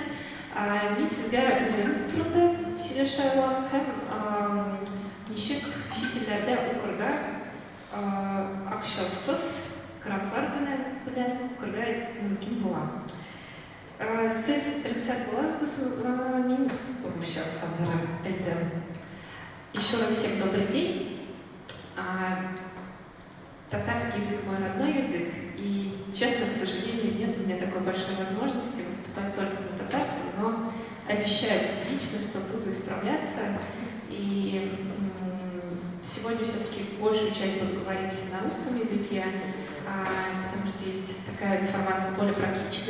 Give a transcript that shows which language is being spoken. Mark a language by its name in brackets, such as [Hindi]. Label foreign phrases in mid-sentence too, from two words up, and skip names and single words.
[Tatar] Мин сезгә үзем турында сөйләшә алам һәм ничек чит илләрдә укырга акчасыз грантлар белән укырга мөмкин була. Сез рөхсәт буласызмы? Мин урысча әйтәм. [Russian] Еще раз всем добрый день. Татарский язык мой родной язык, и, честно, к сожалению, нет у меня такой большой возможности выступать только на татарском, но обещаю публично, что буду исправляться. И сегодня все-таки большую часть буду говорить на русском языке, потому что есть такая информация более практичная.